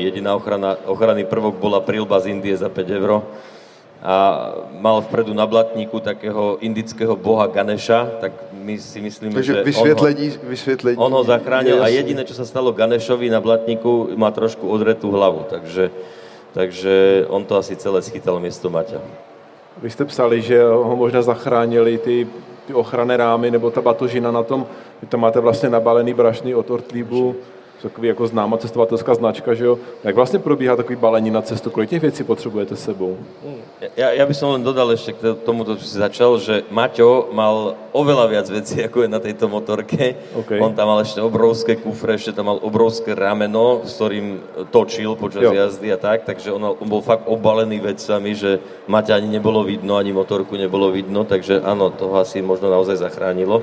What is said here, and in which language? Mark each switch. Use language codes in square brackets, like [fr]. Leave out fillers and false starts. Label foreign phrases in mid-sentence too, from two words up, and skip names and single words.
[sk] Jediná ochranný prvok bola prilba z Indie za 5 € a mal vpredu na blatníku takého indického boha Ganesha, tak my si myslíme, takže že [cs] vysvětlení. [sk] On ho zachránil a jediné, čo sa stalo Ganeshovi na blatníku, má trošku odretú hlavu, takže on to asi celé schytal miesto Maťa. [cs] Vy jste psali, že ho možná zachránili ty ochranné rámy nebo ta batožina na tom, vy tam máte vlastně nabalený brašny od Ortlibu, takový jako známá cestovatelská značka, že jo? Jak vlastně probíhá takový balení na cestu, kolik těch věcí potřebujete s sebou? [sk] Ja by som len dodal ešte k tomuto, čo si začal, že Maťo mal oveľa viac vecí, ako je na tejto motorke. Okay. On tam mal ešte obrovské kufre, ešte tam mal obrovské rameno, s ktorým točil počas jazdy a tak, takže on bol fakt obalený vecami, že Maťa ani nebolo vidno, ani motorku nebolo vidno, takže áno, toho asi možno naozaj zachránilo.